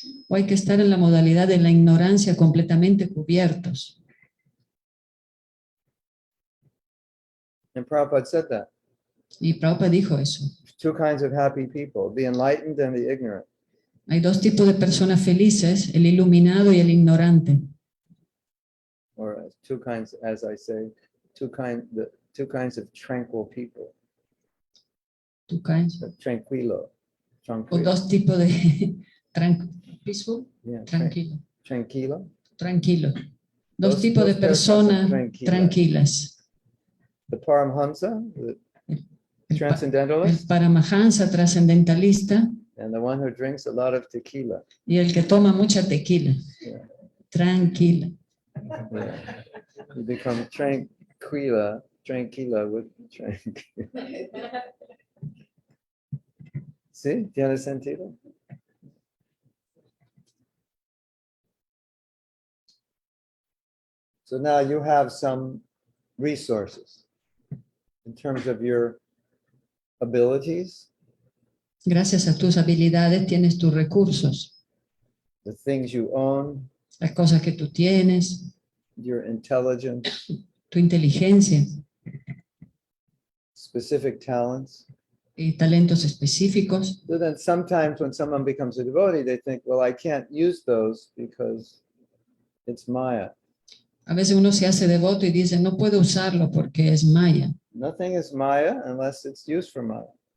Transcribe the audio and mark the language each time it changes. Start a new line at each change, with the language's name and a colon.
Spanish: O hay que estar en la modalidad de la ignorancia completamente cubiertos.
English: And Prabhupada said that.
Spanish: Y Prabhupada dijo eso.
English: Two kinds of happy people, the enlightened and the ignorant.
Spanish: Hay dos tipos de personas felices, el iluminado y el ignorante.
English: Or two kinds, as I say, two kinds of tranquil people. Two kinds.
Spanish: Tranquilo. O dos tipos de
English: peaceful, Yeah,
Spanish: tranquilo. Tranquilo. Tranquilo. Dos tipos de personas tranquilas.
English: The Paramhansa, the
Spanish: El
English: transcendentalist,
Spanish: Paramahansa trascendentalista
English: and the one who drinks a lot of tequila.
Spanish: y el que toma mucha tequila.
English: Yeah.
Spanish: Tranquila.
English: Yeah. You become tranquila with tranquila.
Spanish: ¿Sí? ¿Tiene sentido?
English: So now you have some resources in terms of your abilities,
Spanish: Gracias a tus habilidades tienes tus recursos,
English: the things you own,
Spanish: las cosas que tú tienes,
English: your intelligence,
Spanish: tu inteligencia
English: specific talents.
Spanish: y talentos específicos.
English: So then sometimes when someone becomes a devotee, they think, well, I can't use those because it's Maya.
Spanish: A veces uno se hace devoto y dice, no puedo usarlo porque es maya.
English: Nothing is Maya unless it's used for Maya.